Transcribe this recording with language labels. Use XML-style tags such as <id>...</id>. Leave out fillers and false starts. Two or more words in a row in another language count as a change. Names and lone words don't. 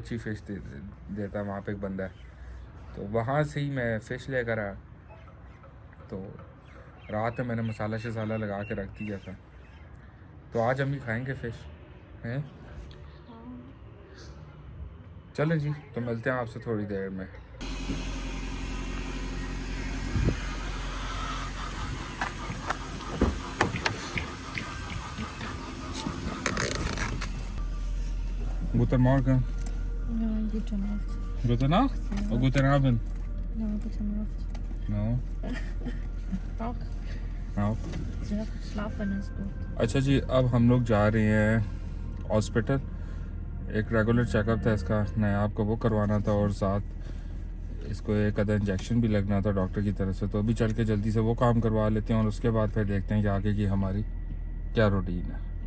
<hi>अच्छी फ़िश देता वहाँ पे एक बंदा है, तो वहाँ से ही मैं फ़िश लेकर आया. तो रात में मैंने मसाला शसाला लगा के रख दिया था. तो आज हम भी खाएंगे फ़िश हैं. चलें जी, तो मिलते हैं आपसे थोड़ी देर में.</hi> <de>Guten Morgen. Ja, gute Nacht. Gute Nacht? Ja. Or guten Abend? Ja, gute Nacht. No. Auch. No. Sehr schlafen ist gut.</de> <hi>अच्छा जी, अब हम लोग जा रहे हैं हॉस्पिटल. एक</hi> <en>regular checkup</en> <hi>था इसका, नायाब को वो करवाना था और साथ इसको एक आधा इंजेक्शन भी लगना था डॉक्टर की तरफ से. तो अभी चल के जल्दी से वो काम करवा लेते हैं और उसके बाद फिर देखते हैं कि आगे की हमारी क्या रूटीन है.</hi>